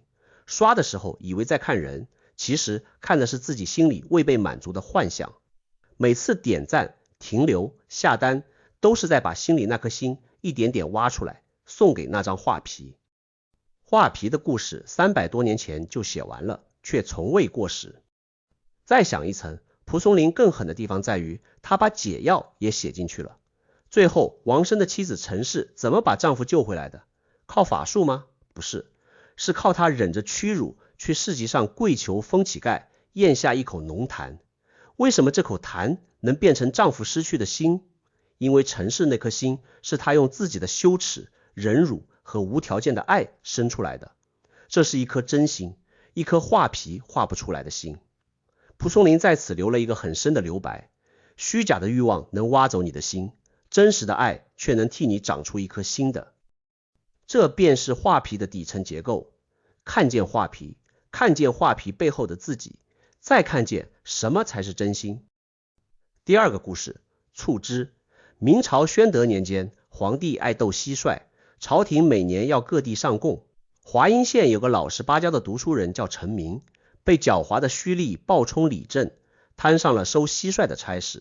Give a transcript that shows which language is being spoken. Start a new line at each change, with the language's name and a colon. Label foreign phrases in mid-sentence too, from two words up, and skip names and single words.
Chinese: 刷的時候以為在看人，其實看的是自己心裡未被滿足的幻想。每次點讚、停留、下單，都是在把心裡那顆心一點點挖出來，送給那張畫皮。畫皮的故事300多年前就寫完了，卻從未過時。再想一層，蒲松齡更狠的地方在於，他把解藥也寫進去了。最後，王生的妻子陳氏怎麼把丈夫救回來的？靠法術嗎？不是，是靠她忍着屈辱去市集上跪求封乞丐咽下一口濃痰。為什麼這口痰能變成丈夫失去的心？因為陳氏那顆心是她用自己的羞恥、忍辱和無條件的愛生出來的。這是一顆真心，一顆畫皮畫不出來的心。蒲松齡在此留了一個很深的留白：虛假的慾望能挖走你的心，真實的愛卻能替你長出一顆新的。這便是畫皮的底層結構。看見畫皮，看見畫皮背後的自己，再看見什麼才是真心。第二個故事，促織。明朝宣德年間，皇帝愛鬥蟋蟀，朝廷每年要各地上貢。華陰縣有個老實巴交的讀書人叫陳明，被狡猾的胥吏暴充李正，攤上了收蟋蟀的差事。